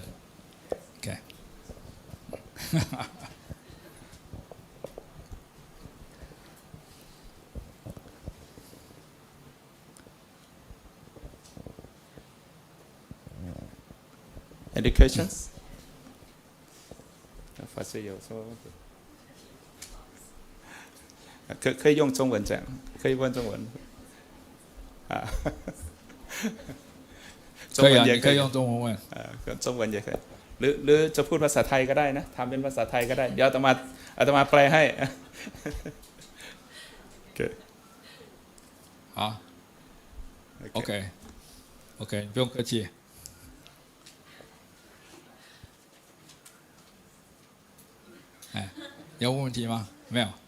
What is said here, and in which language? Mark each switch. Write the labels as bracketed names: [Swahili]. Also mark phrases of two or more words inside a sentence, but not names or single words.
[English] Okay. Any questions? [Chinese] 可以用中文讲，可以问中文。可以啊，你可以用中文问。中文也可以 [Thai] หรือจะพูดภาษาไทยก็ได้นะทำเป็นภาษาไทยก็ได้เดี๋ยวอาตมาแปลให้ [Chinese] 好 OK， 你不用客气。哎，有问题吗？没有。